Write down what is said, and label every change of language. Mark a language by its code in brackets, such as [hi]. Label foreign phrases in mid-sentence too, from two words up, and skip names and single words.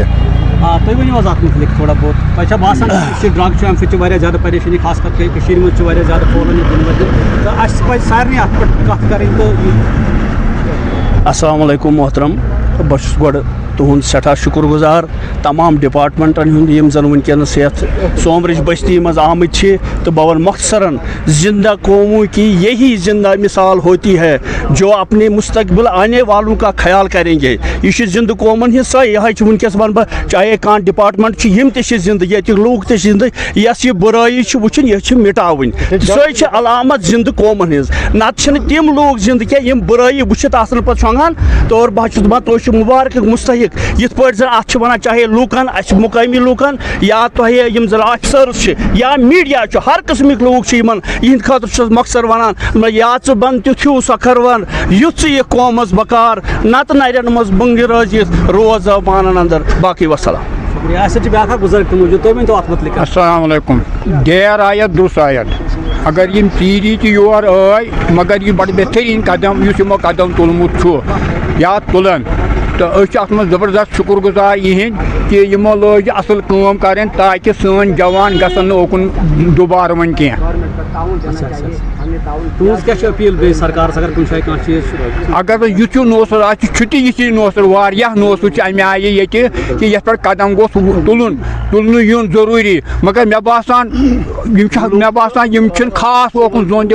[ks] تُہۍ ؤنِو حظ اَتھ مُتعلِق تھوڑا بہت تۄہہِ چھا باسان یُس یہِ ڈرٛگ چھُ اَمہِ سۭتۍ چھِ واریاہ زیادٕ پریشٲنی خاص کر کٔشیٖرِ منٛز چھِ واریاہ زیادٕ پھٲلان یہِ دِنہٕ وَدِ تہٕ اَسہِ پَزِ سارنٕے اَتھ پٮ۪ٹھ کَتھ کَرٕنۍ تہٕ السلام علیکم محترم بہٕ چھُس گۄڈٕ تُہُنٛد سٮ۪ٹھاہ شُکُر گُزار تمام ڈپارٹمنٹن ہُنٛد یِم زن وٕنکٮ۪نس یتھ سومرٕچ بستی منٛز آمٕتۍ چھِ تہٕ بہٕ وَنہٕ مۄختصرن [ur] زندہ قوموں کی یہی زندہ مثال ہوتی ہے جو اپنے مستقبل آنے والوں کا خیال کریں گے [ks] یہ چھِ زندٕ قومن ہٕنٛز سۄ یِہے چھِ وٕنکٮ۪س وَنہٕ بہٕ چاہے کانٛہہ ڈپارٹمنٹ چھِ یِم تہِ چھِ زندٕ ییٚتِکۍ لوٗکھ تہِ چھِ زندٕ یۄس یہِ بُرٲیی چھِ وٕچھِنۍ یہِ چھِ مِٹاوٕنۍ سۄے چھِ علامت زندٕ قومن ہٕنٛز نتہٕ چھِنہٕ تِم لوٗکھ زندٕ کینٛہہ یِم بُرٲیی وٕچھِتھ آسن پتہٕ شۄنٛگان تہٕ اور بہٕ چھُس دپان تُہۍ چھِو مُبارکٕکۍ مُستحق یِتھ پٲٹھۍ زن اتھ چھِ ونان چاہے لوٗکن اَسہِ مُقٲمی لوٗکن یا تۄہہِ یِم زن آفسٲرٕز چھِ یا میٖڈیا چھُ ہر قٕسمٕکۍ لوٗکھ چھِ یِمن یِہنٛدِ خٲطرٕ چھُس مۄخصر ونان یا ژٕ بن تیُتھ ہیوٗ سۄکھروَن یُتھ ژٕ یہِ قومس بکار نتہٕ نرٮ۪ن منٛز بنٛگہِ رٲزِتھ روز پانن اندر باقٕے وسلام السلام علیکم دیر آیت دُس آیت اگر یِم پیٖری تہِ یور آے مگر یہِ بڑٕ بہتریٖن قدم یُس یِمو قدم تُلمُت چھُ یا تُلن تہٕ أسۍ چھِ اتھ منٛز زبردست شُکُر گُزار یِہِنٛدۍ کہِ یِمو لٲج یہِ اصل کٲم کرٕنۍ تاکہِ سٲنۍ جوان گژھن نہٕ اوکُن دُبارٕ وۄنۍ کینٛہہ اگر وۄنۍ یُتھ ہیوٗ نوسر آسہِ چھُٹی یِتھی نوسر واریاہ نوسر چھِ امہِ آیہِ ییٚتہِ کہِ یتھ پٮ۪ٹھ قدم گوٚژھ تُلنہٕ یُن ضروٗری مگر مےٚ باسان یِم چھِنہٕ خاص اوکُن زوٚن